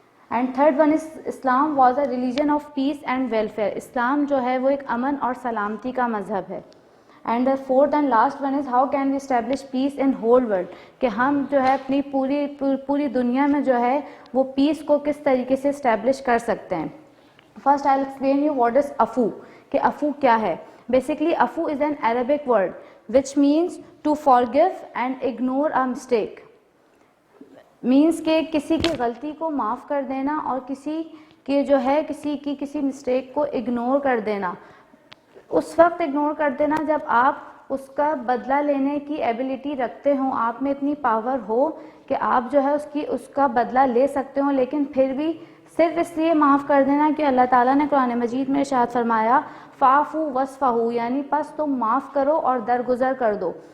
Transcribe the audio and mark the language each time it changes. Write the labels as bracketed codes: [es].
[en] And third one is Islam was a religion of peace and welfare. [ur] اسلام جو ہے وہ ایک امن اور سلامتی کا مذہب ہے. [en] and fourth and last one is how can we establish peace in whole world, [ur] کہ ہم جو ہے اپنی پوری دنیا میں جو ہے وہ پیس کو کس طریقے سے اسٹیبلش کر سکتے ہیں. [en] First I'll explain you what is afu, [ur] کہ afu کیا ہے. [en] Basically afu is an Arabic word which means to forgive and ignore a mistake. [ur] Means کہ کسی کی غلطی کو معاف کر دینا اور کسی کی جو ہے کسی مسٹیک کو اگنور کر دینا. اس وقت اگنور کر دینا جب آپ اس کا بدلہ لینے کی ایبلٹی رکھتے ہوں، آپ میں اتنی پاور ہو کہ آپ جو ہے اس کا بدلہ لے سکتے ہوں، لیکن پھر بھی صرف اس لیے معاف کر دینا کہ اللہ تعالیٰ نے قرآن مجید میں ارشاد فرمایا [ar] فاعفوا واصفحوا، [ur] یعنی پس تم معاف کرو اور درگزر کر دو.